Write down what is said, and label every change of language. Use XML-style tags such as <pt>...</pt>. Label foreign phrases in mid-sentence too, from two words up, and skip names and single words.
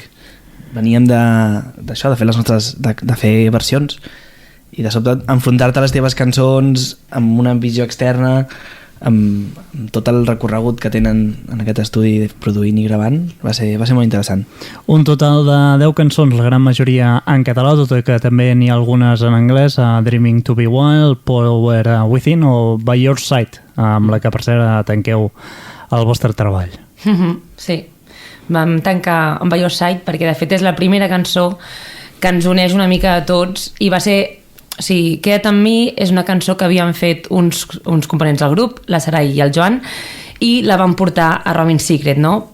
<ca>Veníem d'això, de fer versions, i de sobte enfrontar-te a les teves cançons amb una visió externa, amb tot el recorregut que tenen en aquest estudi produint i gravant, va ser molt interessant. Un total de 10 cançons, la gran majoria en català, tot i que també n'hi ha algunes en anglès, Dreaming to be Wild, Power Within o By Your Side, amb la que per cert tanqueu el vostre treball. Sí, vam tancar amb By Your Side perquè de fet és la primera cançó que ens uneix una mica a tots i va ser... O sigui, Queda't amb mi és una cançó que havien fet uns components del grup, la Sarai i el Joan, i la van portar a Robin Secret, no?</ca>